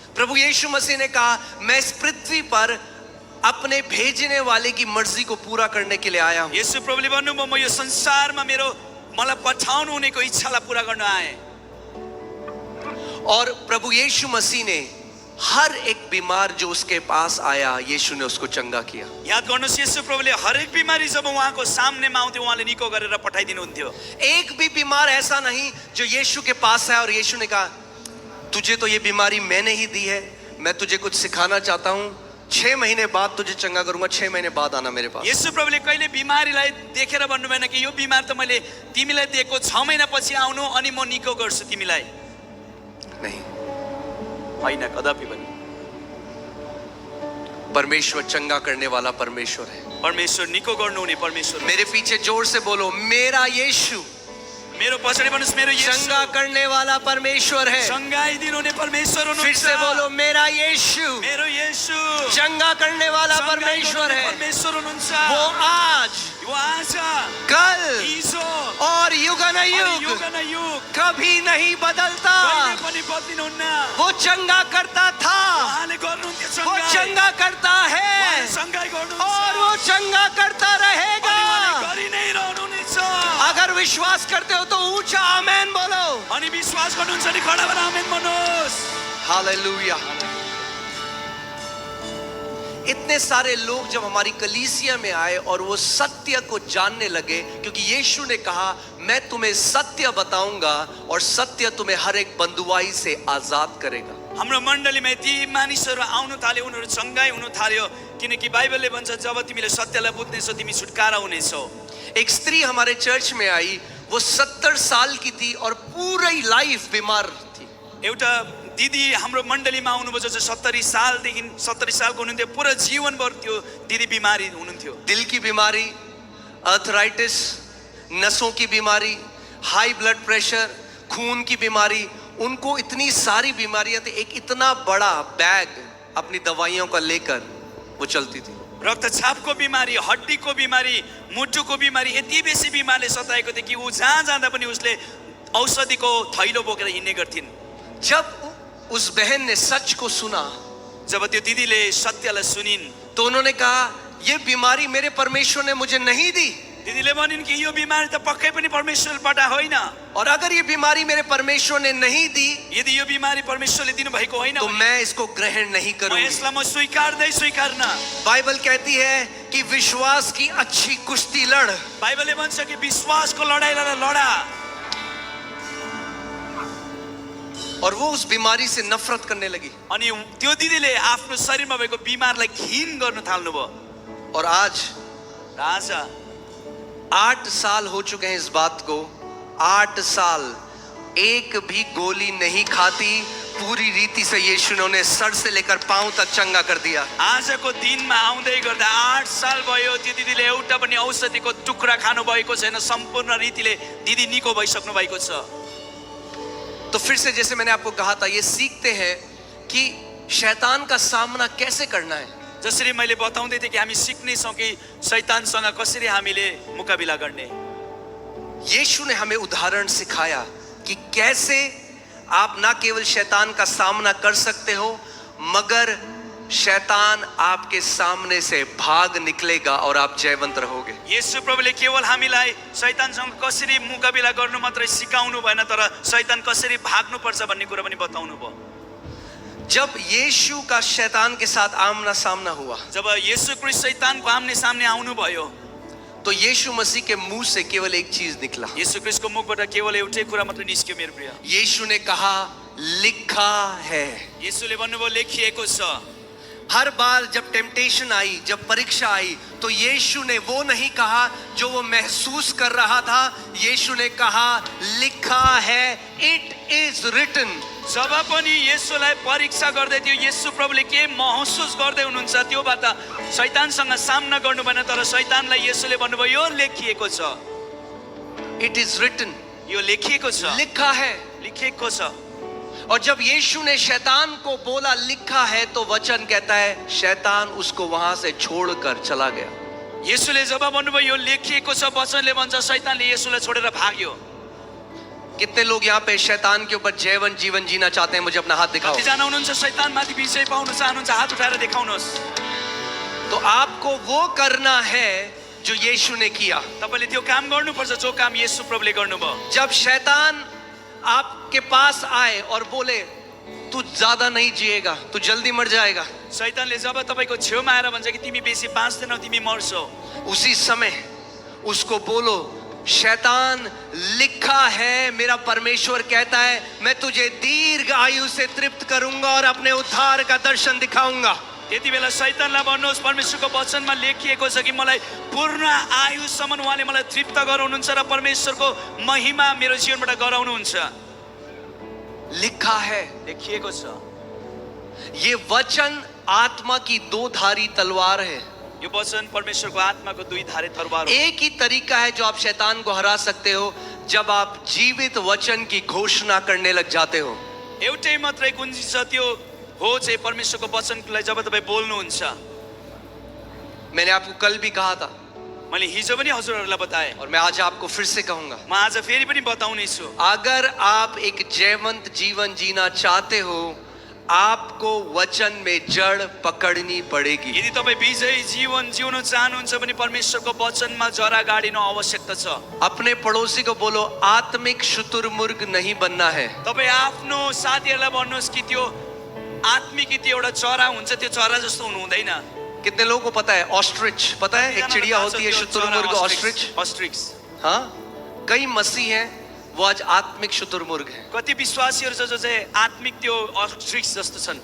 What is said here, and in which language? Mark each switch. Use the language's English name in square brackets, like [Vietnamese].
[Hindi] प्रभु यीशु मसीह ने कहा मैं इस पृथ्वी पर अपने भेजने वाले की मर्जी को पूरा करने के लिए आया हूँ। [Nepali] येशू प्रभुले भन्नुभयो म यो संसारमा मेरो मलाई पठाउनु हुनेको इच्छालाई पूरा गर्न आए। [Hindi] और प्रभु यीशु मसीह ने हर एक बीमार जो उसके पास आया, यीशु ने उसको चंगा किया। [Nepali] याद गर्नुहोस्, येशू प्रभुले हरेक बिमारी जब उहाँको सामनेमा आउँथ्यो उहाँले निको गरेर पठाइदिनु हुन्थ्यो। [Hindi] एक भी बीमार ऐसा नहीं जो यीशु के पास आया और यीशु ने कहा तुझे तो ये बीमारी मैंने ही दी है, मैं तुझे कुछ सिखाना चाहता हूँ, 6 महीने बाद तुझे चंगा करूंगा, 6 महीने बाद आना मेरे पास। [Nepali] येशू प्रभुले कहिले बिमारीलाई देखेर भन्नु भएन कि यो बिमार त मैले तिमीलाई दिएको 6 महिना पछि आउनु अनि म निको गर्छु तिमीलाई। [Hindi] नहीं, [Nepali] होइन, कदापि पनि। [Hindi] परमेश्वर चंगा करने वाला परमेश्वर है। [Nepali] परमेश्वर निको गर्नु हुने परमेश्वर। [Hindi] मेरे पीछे जोर से बोलो मेरा यीशु। [Nepali] मेरो पछाडि भन्नुस् मेरो येशू [Hindi] चंगा करने वाला परमेश्वर है। [Nepali] चंगाई दिनुहुने परमेश्वर हुनुहुन्छ। [Hindi] फिर से बोलो मेरा यीशु। [Nepali] मेरो येशू [Hindi] चंगा करने वाला परमेश्वर है। [Nepali] परमेश्वर हुनुहुन्छ। [Hindi] वो आज, वो आज, कल [Nepali] हिजो [Hindi] और युगानुयुग [Nepali] युग [Hindi] कभी नहीं बदलता। [Nepali] कहिले पनि बदलिनुहुन्न। [Hindi] वो चंगा करता था, [Nepali] उहाँले गर्नुहुन्थ्यो [Hindi] वो [Nepali] चंगाई। [Hindi] चंगा करता है [Nepali] उहाँले चंगाई गर्नुहुन्छ [Hindi] और वो चंगा करता रहेगा। [Nepali] अनि उहाँले गरि नै रहनुहुनेछ। [Hindi] अगर विश्वास करते हो तो ऊंचा आमेन बोलो। [Nepali] अनि विश्वास गर्नुहुन्छ नि खडा भएर आमेन भन्नुहोस्। हालेलुया। [Hindi] इतने सारे लोग जब हमारी कलीसिया में आए और वो सत्य को जानने लगे, क्योंकि यीशु ने कहा मैं तुम्हें सत्य बताऊंगा और सत्य तुम्हें हर एक बंधुआई से आजाद करेगा। [Nepali] हाम्रो मण्डलीमा ती मानिसहरू आउन थाल्यो, उनीहरू चङ्गाई हुन थाल्यो, किनकि बाइबलले भन्छ जब तिमीले सत्यलाई बुझ्नेछौ तिमी छुटकारा हुनेछौ। [Hindi] एक स्त्री हमारे चर्च में आई, वो 70 साल की थी और पूरी लाइफ बीमार थी। [Nepali] एउटा दिदी हाम्रो मण्डलीमा आउनुभयो जो 70 सालको हुनुहुन्थ्यो, पुरा जीवनभर त्यो दिदी बिमारी हुनुहुन्थ्यो। [Hindi] दिल की बीमारी, अर्थराइटिस, नसों की बीमारी, हाई ब्लड प्रेशर, खून की बीमारी, उनको इतनी सारी बीमारियां थी। एक इतना बड़ा बैग अपनी दवाइयों का लेकर वो चलती थी। [Nepali] रक्तचापको बिमारी, हड्डीको बिमारी, मुटुको बिमारी, यति बेसी बिमारले सताएको थियो कि ऊ जहाँ जाँदा पनि उसले औषधिको थैलो बोकेर हिँड्ने गर्थिन्। [Hindi] जब उस बहन ने सच को सुना, [Nepali] जब त्यो दिदीले सत्यलाई सुनिन्, [Hindi] तो उन्होंने कहा ये बीमारी मेरे परमेश्वर ने मुझे नहीं दी, [Nepali] दिदीले भनिन् कि यो बिमारी त पक्कै पनि परमेश्वरबाट होइन, [Hindi] और अगर ये बीमारी मेरे परमेश्वर ने नहीं दी [Nepali] यदि यो बिमारी परमेश्वरले दिनुभएको होइन [Hindi] तो मैं इसको ग्रहण नहीं [Nepali] म [Hindi] करूंगी। [Nepali] यसलाई म स्वीकार्न। [Hindi] बाइबल कहती है कि विश्वास की अच्छी कुश्ती लड़। [Nepali] बाइबलले भन्छ कि विश्वासको लडाइँलाई लडा। [Hindi] और वो उस बीमारी से नफरत करने लगी। [Nepali] अनि त्यो दिदीले आफ्नो शरीरमा भएको बिमारलाई घिन गर्न थाल्नुभयो। [Hindi] और आज [Nepali] आज [Hindi] 8 साल हो चुके हैं इस बात को। 8 साल एक भी गोली नहीं खाती, पूरी रीति से यीशु ने उन्हें सर से लेकर पांव तक चंगा कर दिया। [Nepali] आजको दिनमा आउँदै गर्दा 8 साल भयो, त्यो दिदीले एउटा पनि औषधिको टुक्रा खानु भएको छैन, सम्पूर्ण रीतिले दिदी निको भइसक्नु भएको छ। [Hindi] तो फिर से जैसे मैंने आपको कहा था, ये सीखते हैं कि शैतान का सामना कैसे करना है। [Nepali] जसरी मैले बताउँदै थिएँ कि हामी सिक्नेछौँ कि शैतानसँग कसरी हामीले मुकाबिला गर्ने। [Hindi] यीशु ने हमें उदाहरण सिखाया कि कैसे आप ना केवल शैतान का सामना कर सकते हो, मगर शैतान आपके सामने से भाग निकलेगा और आप जयवंत रहोगे। [Nepali] येशू प्रभुले केवल हामीलाई शैतानसँग कसरी मुकाबिला गर्नु मात्रै सिकाउनु भएन, तर शैतान कसरी भाग्नु पर्छ भन्ने कुरा पनि बताउनु भयो। [Hindi] जब यीशु का शैतान के साथ आमना सामना हुआ, [Nepali] जब येशू क्रिस्ट शैतानको आमने सामने आउनु भयो, [Hindi] तो यीशु मसीह के मुंह से केवल एक चीज निकला। [Nepali] येशू क्रिस्टको मुखबाट केवल एउटै कुरा मात्र निस्क्यो मेरो प्रिय। [Hindi] यीशु ने कहा लिखा है। [Nepali] येशूले भन्नुभयो लेखिएको छ। [Hindi] हर बार जब टेम्पटेशन आई, जब परीक्षा आई, तो यीशु ने वो नहीं कहा जो वो महसूस कर रहा था। यीशु ने कहा लिखा है, [English] It is written. [Nepali] जब पनि येशूलाई परीक्षा गर्दै थियो, येशू प्रभुले के महसुस गर्दै हुनुहुन्छ त्योबाट शैतानसँग सामना गर्नु भएन, तर शैतानलाई येशूले भन्नुभयो यो लेखिएको छ। [English] it is written, [Nepali] यो लेखिएको छ, [Hindi] लिखा है। [Nepali] लेखिएको छ। [Hindi] और जब यीशु ने शैतान को बोला लिखा है, तो वचन कहता है शैतान उसको वहां से छोड़कर चला गया। [Nepali] येशूले जब भन्नुभयो यो लेखिएको छ, वचनले भन्छ शैतानले येशूलाई छोडेर भाग्यो। [Hindi] कितने लोग यहाँ पे शैतान के ऊपर जीवन जीना चाहते हैं? मुझे अपना हाथ दिखाओ। [Nepali] कतिजना हुनुहुन्छ शैतानमाथि विजय पाउन चाहनुहुन्छ? हात उठाएर देखाउनुहोस्। [Hindi] तो आपको वो करना है जो यीशु ने किया। [Nepali] तपाईले त्यो काम गर्नुपर्छ जो काम येशू प्रभुले गर्नुभयो। [Hindi] जब शैतान आपके पास आए और बोले तू ज्यादा नहीं जिएगा, तू जल्दी मर जाएगा, [Nepali] शैतानले जब तपाईको छेउमा आएर भन्छ कि तिमी बेसी बाँच्दैनौ, तिमी मर्छौ, [Hindi] उसी समय उसको बोलो शैतान लिखा है, मेरा परमेश्वर कहता है मैं तुझे दीर्घ आयु से तृप्त करूंगा और अपने उद्धार का दर्शन दिखाऊंगा। [Nepali] त्यति बेला शैतानलाई भन्नुहोस् परमेश्वरको वचनमा लेखिएको छ कि मलाई पूर्ण आयुसम्म उहाँले मलाई तृप्त गराउनुहुन्छ र परमेश्वरको महिमा मेरो जीवनबाट गराउनुहुन्छ। [Hindi] लिखा है, [Nepali] लेखिएको छ। [Hindi] ये वचन आत्मा की दो धारी तलवार है। [Nepali] यो वचन परमेश्वरको आत्माको दुई धारे तलवार हो। [Hindi] एक ही तरीका है जो आप शैतान को हरा सकते हो, जब आप जीवित वचन की घोषणा करने लग जाते हो। [Nepali] एउटै मात्रै कुञ्जी छ, त्यो हो चाहिँ परमेश्वरको वचनलाई जब तपाईँ बोल्नुहुन्छ। [Hindi] मैंने आपको कल भी कहा था [Nepali] मैले हिजो पनि हजुरहरूलाई बताएँ [Hindi] और मैं आज आपको फिर से कहूंगा, [Nepali] म आज फेरि पनि बताउने छु। [Hindi] अगर आप एक जयवंत जीवन जीना चाहते हो, आपको वचन में जड़ पकड़नी पड़ेगी। [Nepali] यदि तपाईँ विजयी जीवन जिउन चाहनुहुन्छ भने परमेश्वरको वचनमा जरा गाडिनु आवश्यकता छ। [Hindi] अपने पड़ोसी को बोलो आत्मिक शुतुरमुर्ग नहीं बनना है। [Nepali] तपाईँ आफ्नो साथीहरूलाई भन्नुहोस् कि त्यो आत्मिक त्यो एउटा चरा हुन्छ, त्यो चरा जस्तो हुनु हुँदैन। [Hindi] कितने लोगों को पता है ऑस्ट्रिच? पता है एक चिड़िया होती है शुतुरमुर्ग, ऑस्ट्रिच। ऑस्ट्रिच। हाँ, कई मसीह हैं वो आज आत्मिक शुतुरमुर्ग हैं। [Nepali] कति विश्वासीहरू छ जो चाहिँ आत्मिक त्यो अस्ट्रिक्स जस्तो छन्।